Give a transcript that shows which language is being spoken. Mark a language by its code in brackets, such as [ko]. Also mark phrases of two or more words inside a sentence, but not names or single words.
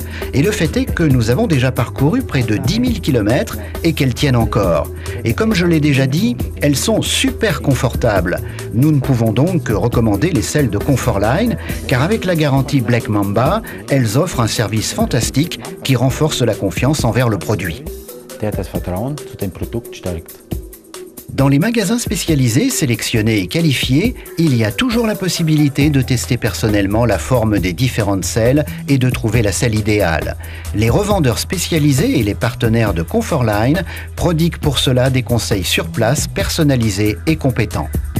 [fr] Et le fait est que nous avons déjà parcouru près de 10 000 km et qu'elles tiennent encore. Et comme je l'ai déjà dit, elles sont super confortables. Nous ne pouvons donc que recommander les selles de Comfortline car avec la garantie Black Mamba, elles offrent un service fantastique qui renforce la confiance envers le produit. [de] Der das Vertrauen zu dem Produkt stärkt. [fr] Dans les magasins spécialisés, sélectionnés et qualifiés, il y a toujours la possibilité de tester personnellement la forme des différentes selles et de trouver la selle idéale. Les revendeurs spécialisés et les partenaires de Comfortline prodiguent pour cela des conseils sur place, personnalisés et compétents.